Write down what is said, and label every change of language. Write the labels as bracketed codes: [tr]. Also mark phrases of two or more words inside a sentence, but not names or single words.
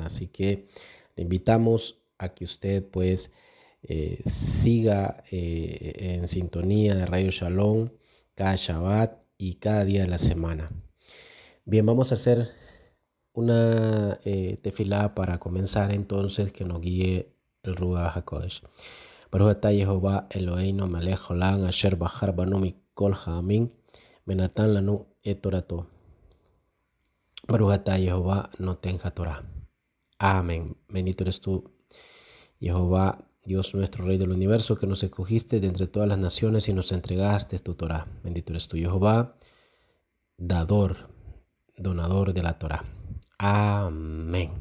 [es] Así que le invitamos a que usted pues siga en sintonía de Radio Shalom cada Shabbat y cada día de la semana. Bien, vamos a hacer una tefilá para comenzar entonces, que nos guíe el [he] רוח הקודש. ברוך אתה יהוה אלוהינו מלך העולם אשר בחר בנו מכל העמים ונתן לנו את תורתו. ברוך אתה יהוה נותן התורה. [es] Amén. Bendito eres tú, Jehová, Dios nuestro, Rey del universo, que nos escogiste de entre todas las naciones y nos entregaste tu Torah. Bendito eres tú, Jehová, donador de la Torah. Amén.